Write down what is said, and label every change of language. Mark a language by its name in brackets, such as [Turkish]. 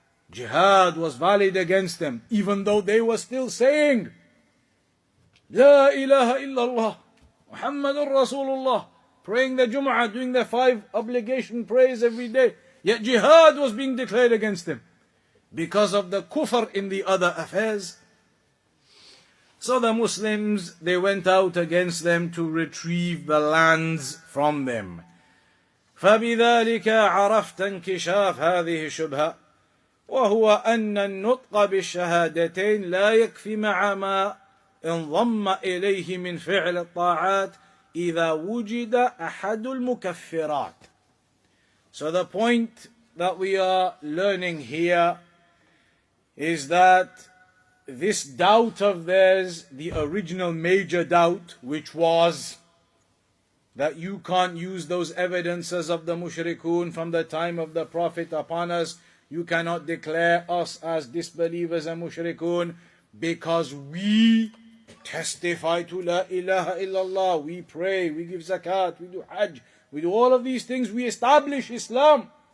[English] Jihad was valid against them, even though they were still saying, La ilaha illallah, Muhammadur Rasulullah, praying the Jum'ah, doing their 5 obligation prayers every day. Yet jihad was being declared against them because of the kufr in the other affairs. So the Muslims, they went out against them to retrieve the lands from them. [Arabic] فبذلك عرفت انكشاف هذه الشبهة وهو أن النطق بالشهادتين لا يكفي مع ما انضم إليه من فعل الطاعات إذا وجد أحد المكفرات. [English] So the point that we are learning here is that this doubt of theirs, the original major doubt, which was that you can't use those evidences of the mushrikun from the time of the Prophet upon us, you cannot declare us as disbelievers and mushrikun because we testify to La ilaha illallah, we pray, we give zakat, we do hajj, we do all of these things, we establish Islam.